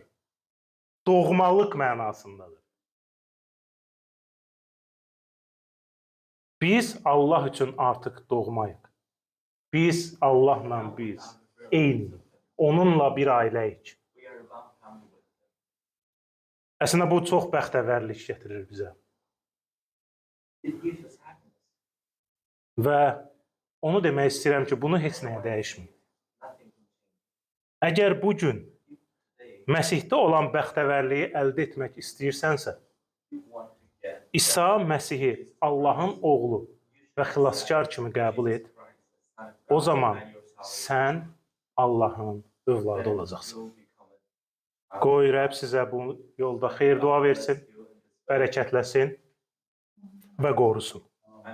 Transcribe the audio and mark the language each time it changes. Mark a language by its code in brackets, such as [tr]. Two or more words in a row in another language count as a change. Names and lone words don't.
[az] Doğmalıq mənasındadır. Biz Allah üçün artıq doğmayıq. Biz Allahla biz eyni. Onunla bir ailəyik. Əslində bu çox bəxtəvərlik gətirir bizə. [en] It gives us happiness. [az] Və onu demək istəyirəm ki, bunu heç nəyə dəyişməyin. [en] Nothing can change. [az] Əgər bu gün [en] Today, [az] Məsihdə olan bəxtəvərliyi əldə etmək istəyirsənsə, [en] you want to get [az] İsa Məsihi Allahın oğlu və xilaskar kimi qəbul et. O zaman sən Allahın övladı olacaqsan. Qoy Rəbb sizə bu yolda xeyir dua versin, bərəkətləsin və qorusun.